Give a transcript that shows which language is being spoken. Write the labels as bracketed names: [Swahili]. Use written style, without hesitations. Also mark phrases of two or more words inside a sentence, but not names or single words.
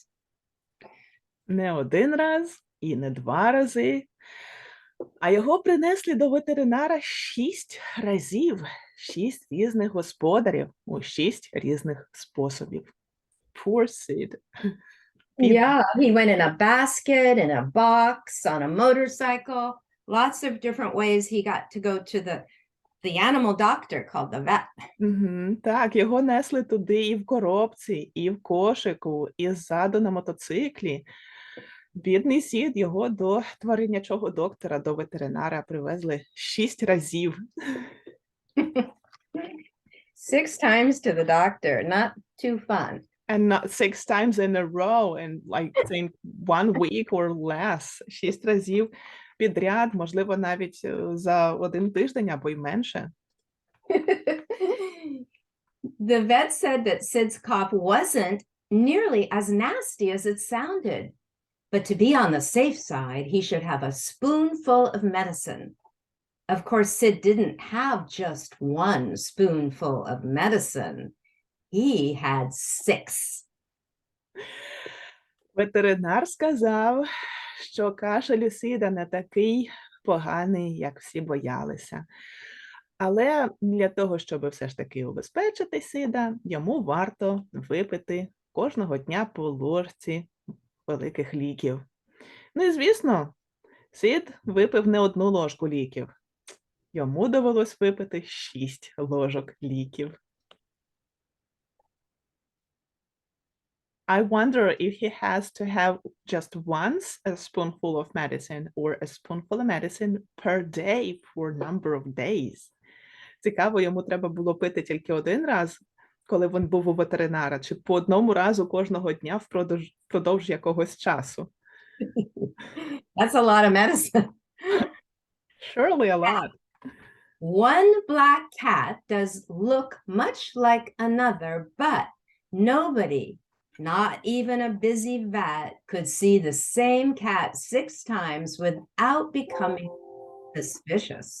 [Ukrainian] Не один раз і не 2 рази, а його принесли до ветеринара 6 разів, 6 різних господарів у 6 різних способів. [English] Poor Sid. Yeah, he went in a basket, in a box, on a motorcycle, lots of different ways he got to go to the animal doctor called the vet. [Ukrainian] Так, його несли туди і в коробці, і в кошику, і ззаду на мотоциклі. Бідний Сід, його до тваринячого доктора, до ветеринара привезли 6 разів. [English] 6 times to the doctor, not too fun. And not 6 times in a row, and like think 1 week or less. [Ukrainian] 6 разів підряд, можливо, навіть за 1 тиждень або й менше. [English] The vet said that Sid's cough wasn't nearly as nasty as it sounded, but to be on the safe side, he should have a spoonful of medicine. Of course, Sid didn't have just 1 spoonful of medicine. He had 6. [Ukrainian] Ветеринар сказав, що кашель у Сіда не такий поганий, як всі боялися. Але для того, щоб все ж таки убезпечити Сіда, йому варто випити кожного дня по ложці великих ліків. Ну і звісно, Сід випив не 1 ложку ліків. Йому довелось випити 6 ложок ліків. [English] I wonder if he has to have just once a spoonful of medicine or a spoonful of medicine per day for a number of days. [Ukrainian] Цікаво, йому треба було пити тільки 1 раз, коли він був у ветеринара, чи по 1 разу кожного дня впродовж якогось часу. [English] That's a lot of medicine. Surely a lot. 1 black cat does look much like another, but nobody, not even a busy vet, could see the same cat 6 times without becoming suspicious.